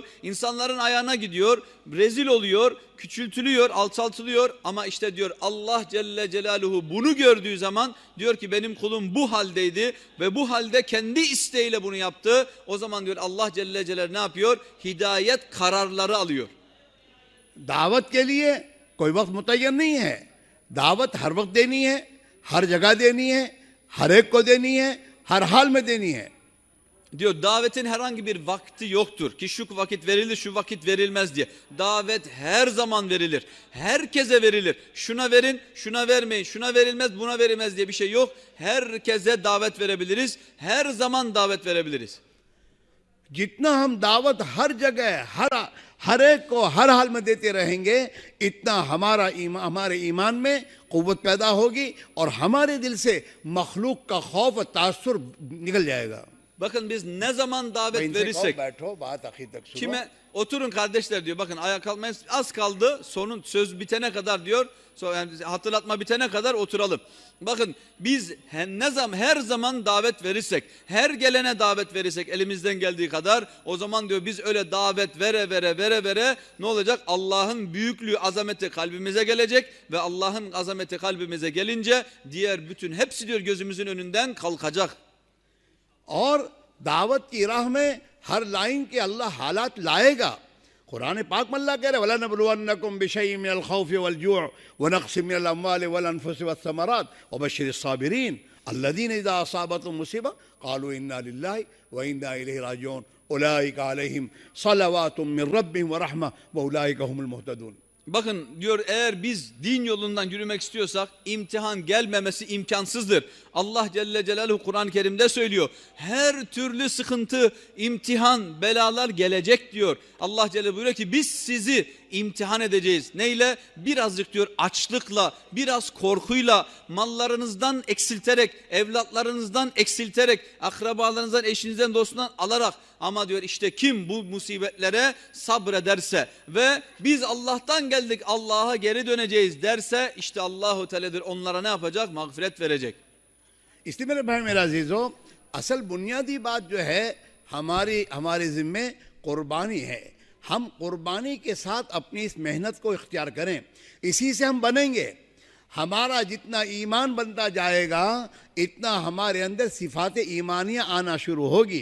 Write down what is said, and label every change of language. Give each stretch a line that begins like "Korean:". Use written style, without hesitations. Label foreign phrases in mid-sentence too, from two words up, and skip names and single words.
Turkish: İnsanların ayağına gidiyor, rezil oluyor, küçültülüyor, alçaltılıyor ama işte diyor Allah Celle Celaluhu bunu gördüğü zaman diyor ki benim kulum bu haldeydi ve bu halde ve kendi isteğiyle bunu yaptı. O zaman diyor Allah Celle Celaluhu ne yapıyor? Hidayet kararları alıyor.
Urdu: دعوت کے لیے کوئی وقت متعین نہیں ہے، دعوت ہر وقت دینی ہے، ہر جگہ دینی ہے، ہر ایک کو دینی ہے، ہر حال میں دینی ہے.
Turkish: Diyor davetin herhangi bir vakti yoktur ki şu vakit verilir şu vakit verilmez diye. Davet her zaman verilir. Herkese verilir. Şuna verin, şuna vermeyin, şuna verilmez, buna verilmez diye bir şey yok. Herkese davet verebiliriz. Her zaman davet verebiliriz.
Urdu: جتنا ہم دعوت ہر جگہ ہر ایک کو ہر حال میں دیتے رہیں گے، اتنا ہمارے ایمان میں قوت پیدا ہوگی اور ہمارے دل سے مخلوق کا خوف اور تاثر نکل جائے گا.
Turkish: Bakın biz ne zaman davet verirsek,
Urdu: بیٹھو بات آخر تک سنو.
Turkish: kime oturun kardeşler diyor. Bakın ayağa kalkmayın. Az kaldı. Sonun söz bitene kadar diyor. Yani hatırlatma bitene kadar oturalım. Bakın biz her zaman davet verirsek, her gelene davet verirsek elimizden geldiği kadar, o zaman diyor biz öyle davet vere ne olacak? Allah'ın büyüklüğü, azameti kalbimize gelecek ve Allah'ın azameti kalbimize gelince diğer bütün hepsi diyor gözümüzün önünden kalkacak.
Urdu: اور دعوت کی راہ میں ہر لائن کے اللہ حالات لائے گا. قرآن پاک میں اللہ کہہ رہے
Arabic: ولنبلونكم بشيء من الخوف والجوع ونقص من الأموال والأنفس والثمرات وبشر الصابرين الذين إذا أصابتهم مصيبة قالوا إنا لله وإنا إليه راجعون أولئك عليهم صلوات من ربهم ورحمة وأولئك هم المهتدون.
Turkish: Bakın diyor eğer biz din yolundan yürümek istiyorsak imtihan gelmemesi imkansızdır. Allah Celle Celaluhu Kur'an-ı Kerim'de söylüyor. Her türlü sıkıntı, imtihan, belalar gelecek diyor. Allah Celle buyuruyor ki biz sizi imtihan edeceğiz. Neyle? Birazcık diyor açlıkla, biraz korkuyla, mallarınızdan eksilterek, evlatlarınızdan eksilterek, akrabalarınızdan, eşinizden, dostundan alarak. Ama diyor işte kim bu musibetlere sabrederse ve biz Allah'tan geldik, Allah'a geri döneceğiz derse işte Allahu Teala'dır onlara ne yapacak? Mağfiret verecek.
Urdu: اس لیے میرے بھائی میرا عزیزوں، اصل بنیادی بات جو ہے ہمارے ذمے قربانی ہے. ہم قربانی کے ساتھ اپنی اس محنت کو اختیار کریں، اسی سے ہم بنیں گے. ہمارا جتنا ایمان بنتا جائے گا اتنا ہمارے اندر صفات ایمانیاں آنا شروع ہوگی.